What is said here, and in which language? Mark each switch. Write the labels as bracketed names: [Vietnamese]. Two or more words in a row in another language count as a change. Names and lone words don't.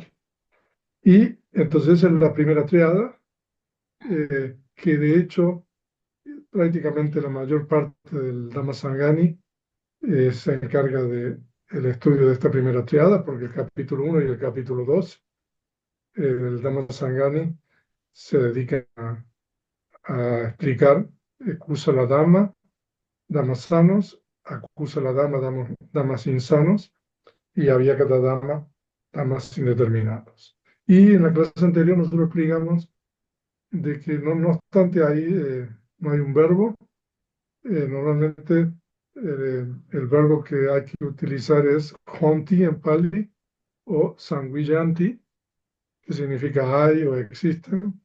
[Spanish] Y entonces esa es la primera tríada, que de hecho prácticamente la mayor parte del Dhamma Sangani se encarga de el estudio de esta primera triada, porque el capítulo 1 y el capítulo 2 del Dhamma Sangani se dedican a explicar [Pali] Kusala Dhamma, [Spanish] Dhammas sanos, [Pali] Akusala Dhamma, [Spanish] Dhammas insanos y [Pali] Avyakata Dhamma, [Spanish] Dhammas indeterminados. Y en la clase anterior nosotros explicamos de que no obstante ahí no hay un verbo. Normalmente el verbo que hay que utilizar es honti en Pali o sanguillanti, que significa hay o existen.